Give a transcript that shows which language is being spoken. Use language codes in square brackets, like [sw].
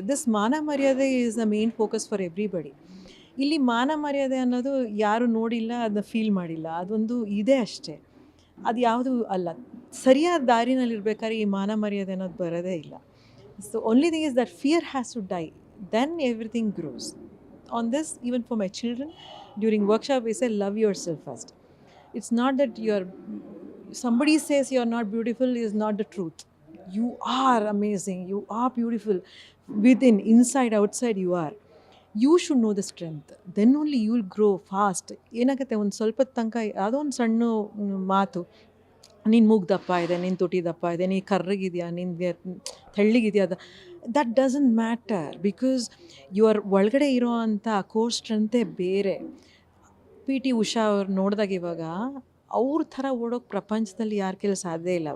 [kn] This ಮಾನ ಮರ್ಯಾದೆ [en] Is the main focus for everybody. [kn] ಇಲ್ಲಿ ಮಾನ ಮರ್ಯಾದೆ ಅನ್ನೋದು ಯಾರು ನೋಡಿಲ್ಲ, ಅದನ್ನ ಫೀಲ್ ಮಾಡಿಲ್ಲ, ಅದೊಂದು ಇದೆ ಅಷ್ಟೇ. ಅದು ಯಾವುದು ಅಲ್ಲ. ಸರಿಯಾದ ದಾರಿನಲ್ಲಿರ್ಬೇಕಾದ್ರೆ ಈ ಮಾನ ಮರ್ಯಾದೆ ಅನ್ನೋದು ಬರೋದೇ ಇಲ್ಲ. [en] So only thing is that fear has to die, then everything grows. On this, even for my children during workshop we say love yourself first. It's not that somebody says you are not beautiful is not the truth. You are amazing, you are beautiful within, inside, outside you are. You should know the strength, then only you will grow fast. [kn] ಏನಾಗುತ್ತೆ, ಒಂದು ಸ್ವಲ್ಪ ತನಕ ಯಾವುದೋ ಒಂದು ಸಣ್ಣ ಮಾತು, ನೀನು ಮೂಗು ದಪ್ಪ ಇದೆ, ನೀನು ತುಟಿ ದಪ್ಪ ಇದೆ, ನೀನು ಕರ್ರಗಿದೆಯಾ, ನಿನಗೆ ತೆಳ್ಳಗಿದೆಯಾ, [en] That doesn't matter. [kn] Because your ಒಳಗಡೆ ಇರೋ ಅಂಥ ಕೋರ್ ಸ್ಟ್ರೆಂತೇ ಬೇರೆ. PT ಉಷಾ ಅವ್ರು ನೋಡಿದಾಗ ಇವಾಗ ಅವ್ರ ಥರ ಓಡೋಕ್ಕೆ ಪ್ರಪಂಚದಲ್ಲಿ ಯಾರ ಕೈಲಿ ಸಾಧ್ಯ ಇಲ್ಲ.